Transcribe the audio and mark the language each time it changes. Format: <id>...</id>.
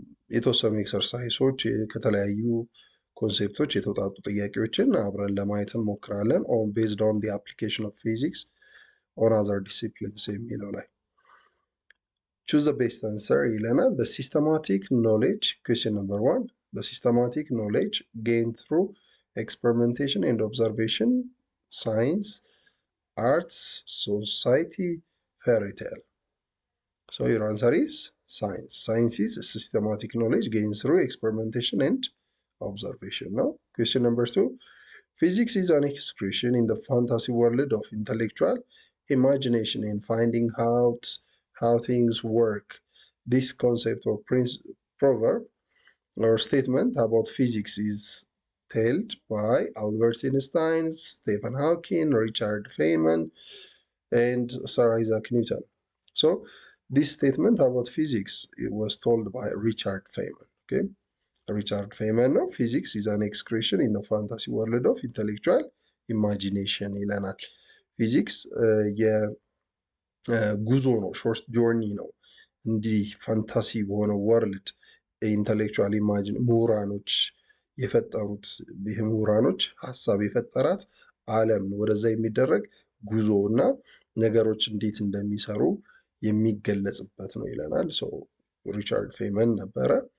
<am>የተወሰኑ ኤክሰርሳይሶች ከተለያዩ ኮንሴፕቶች የተውጣጡ ጥያቄዎችን አብረን ለማየት እንሞክራለን።</am> <en>ቤዝድ ኦን ዲ አፕሊኬሽን ኦፍ ፊዚክስ ኦን አዘር ዲሲፕሊንስ</en> <am>የሚለው ላይ</am> <en>ቹዝ ዘ ቤስት አንሰር</en> <am>ይለናል።</am> <en>the systematic knowledge question number 1 the systematic knowledge gained through experimentation and observation, science, arts, society, fairy tale. So your answer is science. Science is systematic knowledge gained through experimentation and observation. Now, question number 2. Physics is an expression in the fantasy world of intellectual imagination and finding out how things work. This concept or proverb or statement about physics is told by Albert Einstein, Stephen Hawking, Richard Feynman, and Sir Isaac Newton. So, this statement about physics was told by Richard Feynman.</en> <am>Okay, Richard Feynman ነው</am> <en>physics is an expression in the fantasy world of intellectual imagination</en> <am>ይለናል። ፊዚክስ የጉዞ ነው፣ ሾርት ጆርኒ ነው። እንዲህ ፋንታሲ በሆነው ወርልድ ኢንተሌክቹዋል ኢማጂን ምሁራኖች የፈጠሩት ይህ ምሁራኖች ሀሳብ የፈጠራት ዓለም ነው። ወደዛ የሚደረግ ጉዞ እና ነገሮች እንዴት እንደሚሰሩ የሚገለጽበት ነው ይለናል። ሶ ሪቻርድ ፌመን ነበረ።</am>